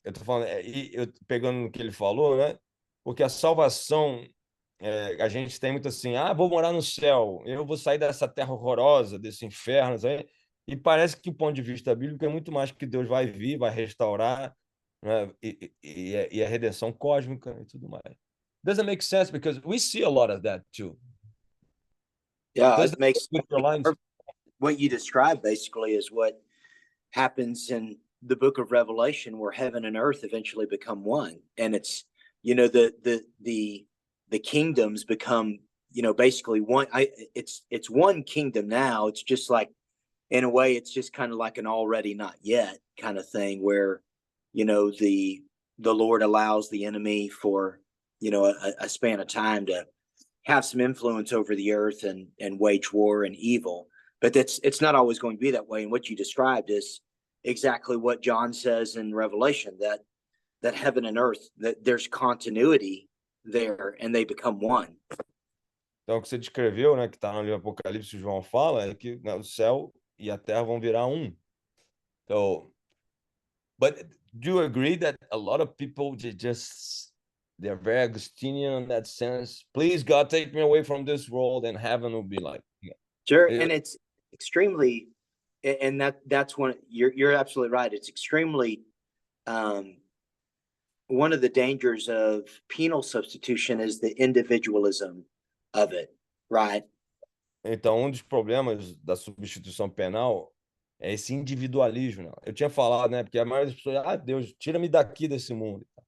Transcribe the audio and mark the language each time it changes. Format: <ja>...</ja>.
<pt>Eu tô falando, pegando no que ele falou, né? Porque a salvação, a gente tem muito assim, vou morar no céu, eu vou sair dessa terra horrorosa, desse inferno, sabe? E parece que, do ponto de vista bíblico, é muito mais que Deus vai vir, vai restaurar, né? E a redenção cósmica e tudo mais.</pt> <en>Doesn't make sense because we see a lot of that too. Yeah, it makes what you described basically is what happens in the book of Revelation, where heaven and earth eventually become one, and it's the kingdoms become basically one. It's one kingdom now. It's just like, in a way, it's just kind of like an already not yet kind of thing, where the Lord allows the enemy for a span of time to have some influence over the earth and wage war and evil. But it's not always going to be that way. And what you described is exactly what John says in Revelation, that heaven and earth, that there's continuity there and they become one.</en> <pt>Então, o que você descreveu, né, que está no livro Apocalipse, João fala, é que, né, o céu e a terra vão virar um.</pt> <en>So, but do you agree that a lot of people they're very Augustinian in that sense? Please, God, take me away from this world, and heaven will be like. Sure, and it's extremely, and that's one. You're absolutely right. It's extremely. One of the dangers of penal substitution is the individualism of it, right?</en> <pt>Então, dos problemas da substituição penal é esse individualismo, né? Eu tinha falado, né? Porque a maioria das pessoas, Deus, tira-me daqui desse mundo.</pt>